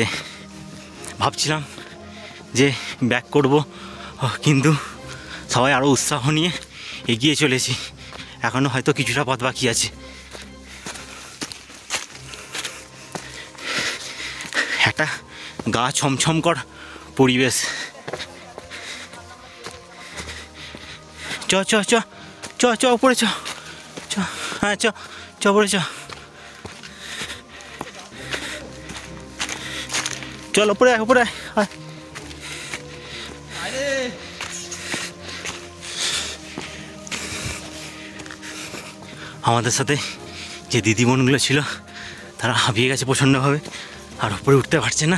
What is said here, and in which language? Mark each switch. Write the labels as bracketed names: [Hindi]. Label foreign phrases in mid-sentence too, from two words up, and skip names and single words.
[Bangla] ভাবছিলাম যে ব্যাক করব, কিন্তু সবাই আরও উৎসাহ নিয়ে এগিয়ে চলেছি। এখনও হয়তো কিছুটা পথ বাকি আছে। একটা গা ছমছমকর পরিবেশ। চ চ চ চ চ উপরে চ চ, হ্যাঁ চ চ উপরে চ, চল উপরে উপরে আয়। আমাদের সাথে যে দিদিমণিগুলো ছিল তারা হাঁপিয়ে গেছে প্রচণ্ডভাবে, আর উপরে উঠতে পারছে না।